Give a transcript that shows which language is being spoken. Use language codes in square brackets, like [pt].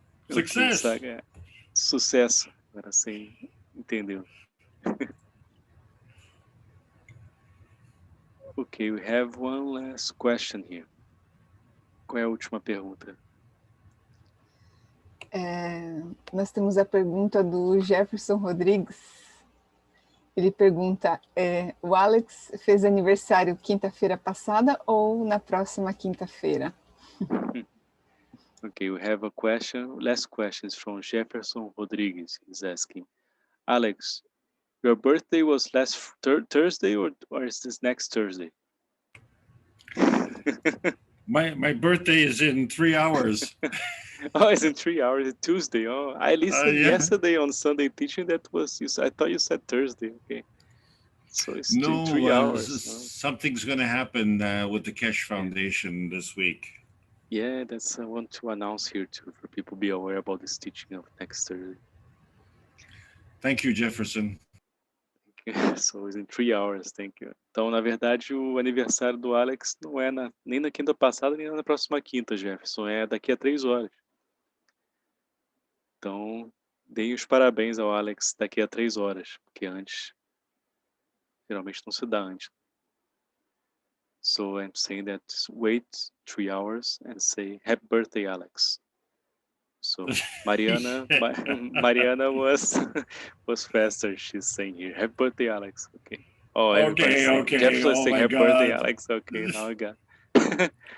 [en] Success! [pt] Okay, Saga. Sucesso. Agora você entendeu. [en] Okay, we have one last question here. [pt] Qual é a última pergunta? Nós temos a pergunta do Jefferson Rodrigues. Ele pergunta, o Alex fez aniversário quinta-feira passada ou na próxima quinta-feira? [en] Okay, we have a question. Last question is from Jefferson Rodrigues. He's asking, Alex, your birthday was last Thursday or is this next Thursday? My birthday is in 3 hours. Oh, it's in 3 hours. It's Tuesday. Oh, I listened yesterday on Sunday teaching. That was you. I thought you said Thursday. Okay, so it's no, 3 hours. Something's going to happen with the Keshe Foundation this week. Yeah, that's I want to announce here too for people to be aware about this teaching of next Thursday. Thank you, Jefferson. So it's in 3 hours, thank you. [pt] Então, na verdade, o aniversário do Alex não é nem na quinta passada, nem na próxima quinta, Jefferson. É daqui a 3 horas. Então, deem os parabéns ao Alex daqui a 3 horas, porque antes, geralmente não se dá antes. [en] So I'm saying that wait 3 hours and say happy birthday, Alex. So Mariana Mariana was faster. She's saying here happy birthday, Alex. Okay. Oh, everybody's saying. Jefferson is saying happy birthday, Alex. Okay, now I got.